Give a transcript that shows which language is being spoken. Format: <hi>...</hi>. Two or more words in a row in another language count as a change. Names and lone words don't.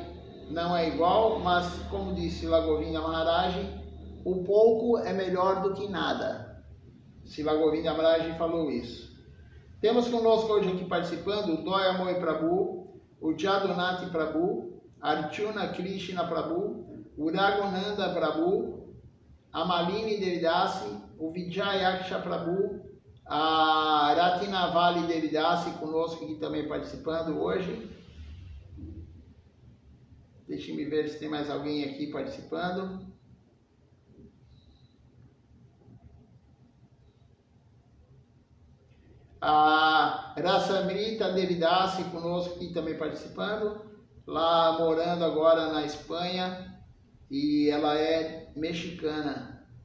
<pt>Não é igual, mas como disse Srila Govinda Maharaj, o pouco é melhor do que nada. Srila Govinda Maharaj falou isso. Temos conosco hoje aqui participando o Doya Moi Prabhu, o Jadunati Prabhu, Arjuna Krishna Prabhu, o Raghunanda Prabhu, a Malini Devidasi, o Vijayaksha Prabhu, a Ratinavali Devidasi conosco aqui também participando hoje. Deixe-me ver se tem mais alguém aqui participando. A Rasamrita Devidasi conosco aqui também participando, lá morando agora na Espanha, e ela é mexicana.</pt>